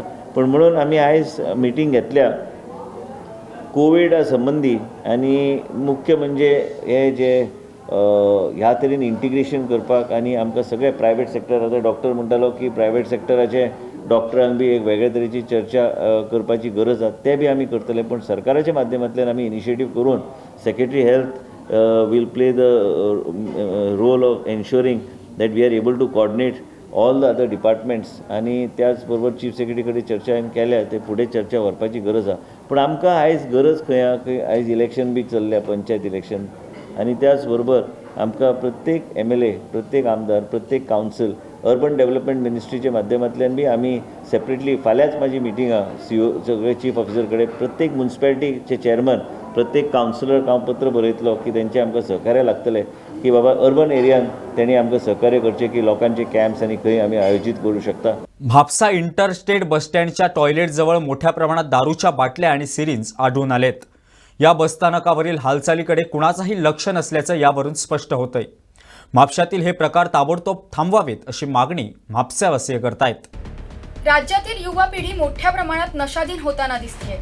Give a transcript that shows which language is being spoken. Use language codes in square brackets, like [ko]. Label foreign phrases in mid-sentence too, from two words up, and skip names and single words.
[kok] पूण म्हणून आमी आयज मिटींग घेतल्या कोविडा संबंदी आनी मुख्य म्हणजे हे जे ह्या तरेन इंटिग्रेशन करपाक आनी आमकां सगळे [en] private sector, [kok] आतां डॉक्टर म्हणटालो की प्रायवेट सेक्टराचे डॉक्टरांक बी एक वेगळे तरेची चर्चा करपाची गरज आसा, ते बी आमी करतले. पूण सरकाराच्या माध्यमांतल्यान आमी इनिशिएटीव करून [en] Secretary Health will play the role of ensuring that we are able to coordinate all the other departments. [kok] आनी त्याच बरोबर चीफ सेक्रेटरी कडेन चर्चा केल्या, ते फुडें चर्चा व्हरपाची गरज आहा. पूण आमकां आयज गरज खंय आहा की आयज इलेक्शन बी चल्ल्या, पंचायत इलेक्शन, आनी त्याच बरोबर आमकां प्रत्येक MLA, प्रत्येक आमदार, प्रत्येक कावन्सील, [en] Urban Development [kok] मिनिस्ट्रीच्या माध्यमांतल्यान बी आमी सेपरेटली फाल्यांच म्हाजी मिटींग आहा CO सगळे [en] Chief Officer [kok] कडेन, प्रत्येक म्युनिसिपॅलिटीचे चेअरमन, प्रत्येक कावन्सिलर हांव पत्र बरयतलो की तेंचे आमकां सहकार्य लागतलें की बाबा अर्बन एरियान तेणी आमकां सहकार्य करचें की लोकांचे कॅम्प्स आनी खंय आमी आयोजीत करूं शकता. [mr] म्हापसा इंटरस्टेट बसस्टँडच्या टॉयलेटजवळ मोठ्या प्रमाणात दारूच्या बाटल्या आणि सिरिंज आढळून आलेत. या बसस्थानकावरील हालचालीकडे कुणाचाही लक्ष नसल्याचं यावरून स्पष्ट होतंय. म्हापशातील हे प्रकार ताबडतोब थांबवावेत अशी मागणी म्हापसावासीय करतायत. राज्यातील युवा पिढी मोठ्या प्रमाणात नशाधीन होताना दिसते.